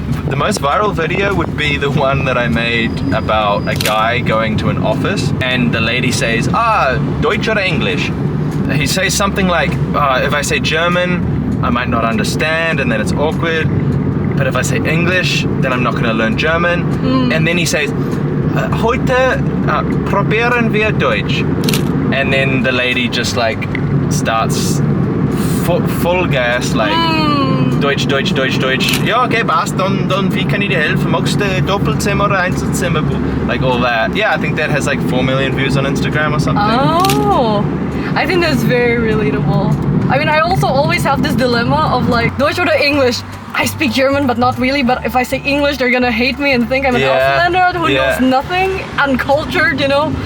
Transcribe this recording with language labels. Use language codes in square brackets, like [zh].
[en] The most viral video would be the one that I made about a guy going to an office and the lady says, Deutsch or English? He says something like, if I say German, I might not understand, and then it's awkward. But if I say English, then I'm not going to learn German. And then he says, heute probieren wir Deutsch. And then the lady just like starts full gas, like Deutsch. Ja, okay, passt. [de] Dann wie kann ich dir helfen? Magst du Doppelzimmer oder Einzelzimmer? [en] Like all that. Yeah, I think that has like 4 million views on Instagram or something. Oh, I think that's very relatable. I mean, I also always have this dilemma of like Deutsch or English. I speak German, but not really. But if I say English, they're gonna hate me and think I'm an Auslander who knows nothing, uncultured, you know.